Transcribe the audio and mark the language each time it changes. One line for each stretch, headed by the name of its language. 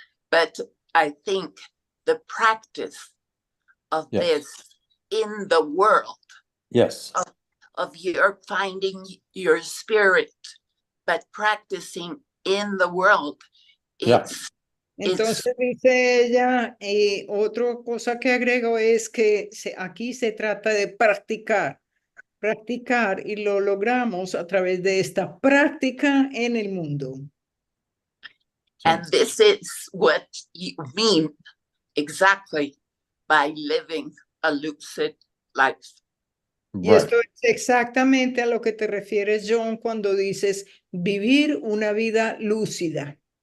English: But I think the practice of Yes. this in the world, Yes. of your finding your spirit, but practicing in the world, Yeah.
Spanish: Entonces dice ella, otra cosa que agrego es que aquí se trata de practicar y lo logramos a través de esta práctica en el mundo.
English: And this is what you mean exactly by living a lucid life.
Spanish: Y esto es exactamente a lo que te refieres, John, cuando dices vivir una vida lúcida.